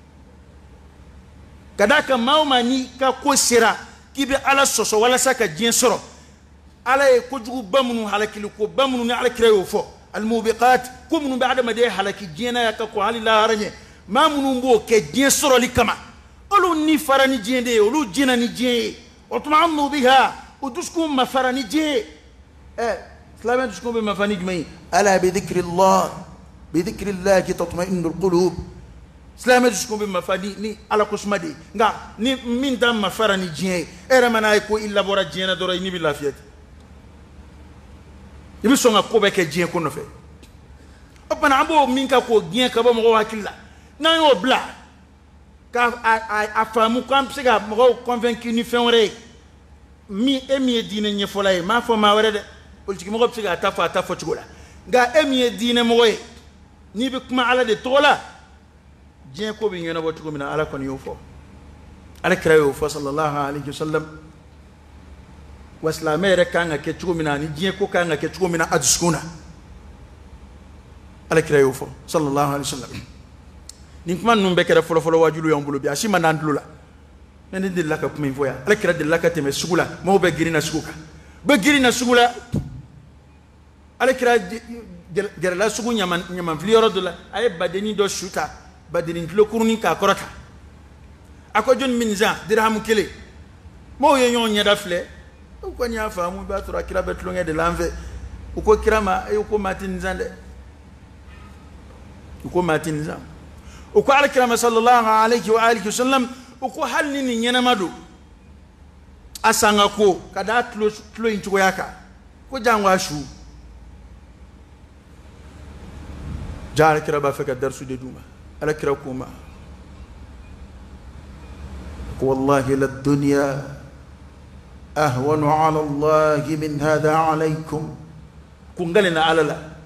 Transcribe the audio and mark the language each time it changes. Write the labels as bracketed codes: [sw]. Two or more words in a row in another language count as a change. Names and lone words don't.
[bm] ka d'a kan maa o maa n'i ka ko sera k'i bɛ ala sɔsɔ walasa ka diɲɛ sɔrɔ ala ye kojuguba minnu halakili koba minnu ni alakira y'o fɔ alimubiqat ko minnu bɛ adamaden halaki diɲɛ na ya ka kɔn hali lahara ɲɛ maa minnu b'o kɛ diɲɛ sɔrɔli kama olu ni fara ni diɲɛ de ye olu jɛna ni diɲɛ ye o tuma an n'o bɛ ha o dusukun ma fara ni diɲɛ ye silamɛ dusukun bɛ ma fara ni jumɛn ye [ar] ألا بذكر الله تطمئن القلوب [bm] silamɛ dusukun bɛ ma fara ni ala kosuma de ye nka ni min ta ma fara ni diɲɛ ye e yɛrɛ mana ye ko i labɔra diɲɛ na dɔrɔn i ni bɛ lafiya ten i bɛ sɔn ka ko bɛɛ kɛ diɲɛ ko nɔfɛ o tuma an b'o min ka k'o diɲɛ ka bɔ mɔgɔw hakili la n'an y'o bila k'a faamu ko an bɛ se ka mɔgɔw convaincre ni fɛn wɛrɛ ye min ye diinɛ ɲɛfɔla ye m'a fɔ maa wɛrɛ dɛ politikimɔgɔ bɛ se k'a ta fɔ a ta fɔ cogo la nka e min ye diinɛmɔgɔ ye n'i bɛ kuma ala de tɔgɔ la diɲɛ ko bɛ ɲɛnabɔ cogo min na ala kɔni y'o fɔ ala kira y'o fɔ [ar] صلى الله عليه وسلم [bm] wa silamɛ yɛrɛ kan ka kɛ cogo min na ani diɲɛ ko kan ka kɛ cogo min na a dusukun na ala kira y'o fɔ [ar] صلى الله عليه وسلم [bm] nin kuma ninnu bɛɛ kɛra fɔlɔfɔlɔ wajilu y'an bolo bi a si ma n'an tulo la ne delila ka kuma in fɔ yan ala kira delila ka tɛmɛ sugu la maaw bɛ girin na sugu kan bɛ girin na sugu la ala kira gɛrɛla sugu ɲamanfili yɔrɔ dɔ la a ye badennin dɔ su ta badennin kilo kurunin k'a kɔrɔ ta a ko jɔnni bɛ nin san dirahamu kelen maaw ye ɲɔgɔn ɲɛda filɛ u kɔni y'a faamu i b'a sɔrɔ a kira bɛ tulonkɛ de la an fɛ u ko kira ma e ko maa tɛ nin san dɛ u ko maa tɛ nin san u ko alakira ma [ar] صلى الله عليه وعلى آله وسلم [bm] u ko hali ni nin ɲɛnama don a sanga ko ka da tulo in cogoya kan ko jango a su ja alakira b'a fɛ ka darisu de d'u ma alakira ko ma ko [ar] والله للدنيا أهون على الله من هذا عليكم [bm] ko ngalina ala la